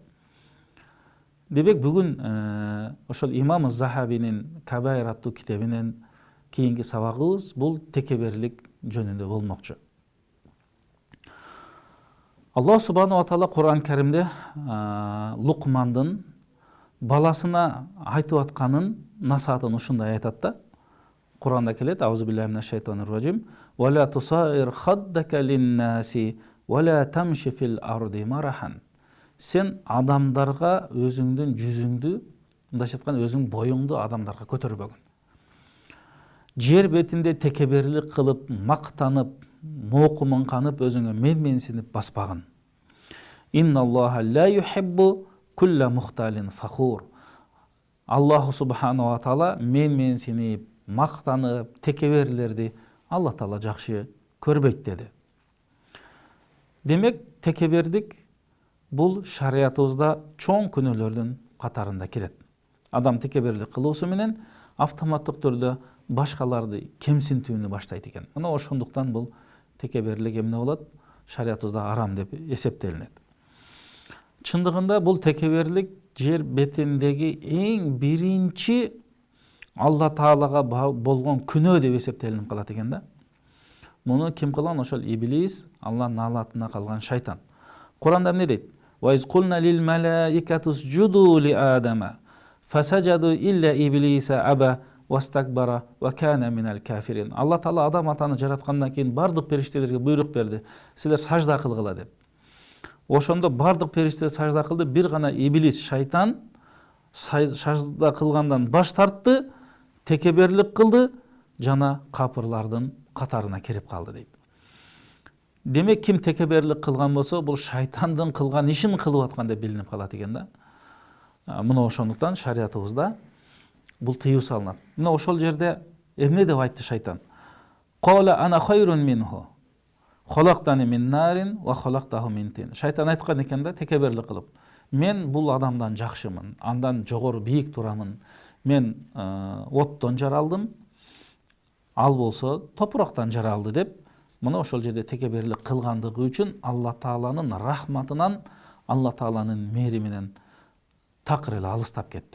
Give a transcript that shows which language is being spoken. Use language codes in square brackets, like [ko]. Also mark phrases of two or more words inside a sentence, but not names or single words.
[ky] Демек бүгүн ошол имам Захабинин Кабаир аттуу китебинен кийинки сабагыбыз бул текеберлик жөнүндө болмокчу. Аллах [ar] سبحانه وتعالى [ky] Кур'ан Каримде Лукмандын баласына айтып атканын насаатын ушундай айтат да. Кур'анда келет: [ar] أعوذ بالله من الشيطان الرجيم. ولا تصعر خدك للناس ولا تمش في الأرض مرحا. [ky] Сен адамдарга өзүңдүн жүзүңдү, мындайча айтканда өзүң боюңду адамдарга көтөрбөгүн. Жер бетинде текеберлик кылып, мактанып, моокумун канып, өзүңө менменсинип баспагын. [ar] إن الله لا يحب كل مختال فخور. الله سبحانه وتعالى [ky] менменсинип, мактанып, текеберлерди Алла Таала жакшы көрбөйт деди. Демек, текебердик бул шариятыбызда чоң күнөөлөрдүн катарында кирет. Адам текеберлик кылуусу менен автоматтык түрдө башкаларды кемсинтүүнү баштайт экен. Мына ошондуктан бул текеберлик эмне болот? Шариятыбызда арам деп эсептелинет. Чындыгында бул текеберлик жер бетиндеги эң биринчи Алла Таалага болгон күнөө деп эсептелинип калат экен да. Муну ким кылган? Ошол иблис, Алланын наалатына калган шайтан. Куранда эмне дейт? [ar] وإذ قلنا للملائكة اسجدوا لآدم فسجدوا إلا إبليس أبى واستكبر وكان من الكافرين. [ky] Алла Таала адам атаны жараткандан кийин бардык периштелерге буйрук берди: силер сажда кылгыла деп. Ошондо бардык периштелер сажда кылды, бир гана иблис, шайтан сажда кылгандан баш тартты, текеберлик кылды, жана капырлардын катарына кирип калды дейт. Демек, ким текеберлик кылган болсо, бул шайтандын кылган ишин кылып аткан деп билинип калат экен да. Мына ошондуктан шариятыбызда бул тыюу салынат. Мына ошол жерде эмне деп айтты шайтан? [ar] قال أنا خير منه خلقتني من نار وخلقته من طين. [ky] Шайтан айткан экен да, текеберлик кылып: мен бул адамдан жакшымын, андан жогору бийик турамын. Мен оттон жаралдым, ал болсо топурактан жаралды деп. Мына ошол жерде текеберлик кылгандыгы үчүн Алла Тааланын рахматынан, Алла Тааланын мээриминен такыр эле алыстап кетти.